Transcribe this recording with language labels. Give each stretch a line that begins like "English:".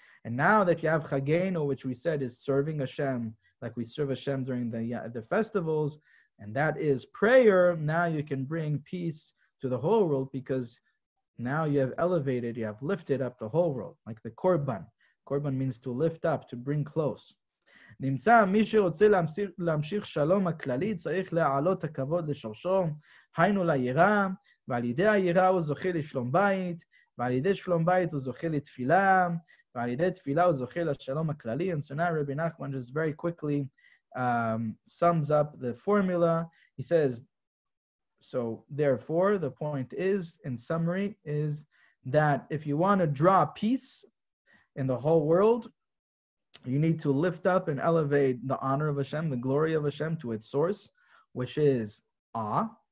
English: And now that you have Chagenu, which we said is serving Hashem, like we serve Hashem during the festivals, and that is prayer, now you can bring peace to the whole world, because now you have elevated, you have lifted up the whole world, like the Korban. Korban means to lift up, to bring close.
Hebrew: נמצא מי שרוצה להמשיך שלום הכללי צריך להעלות הכבוד לשורשו, היינו ליראה, ועל ידי היראה הוא זוכה לשלום בית, ועל ידי שלום בית הוא זוכה לתפילה, ועל ידי תפילה הוא זוכה לשלום הכללי.
English: And so now Rabbi Nachman just very quickly sums up the formula. He says, so therefore the point is, in summary, is that if you want to draw peace in the whole world, you need to lift up and elevate the honor of Hashem, the glory of Hashem to its source, which is awe.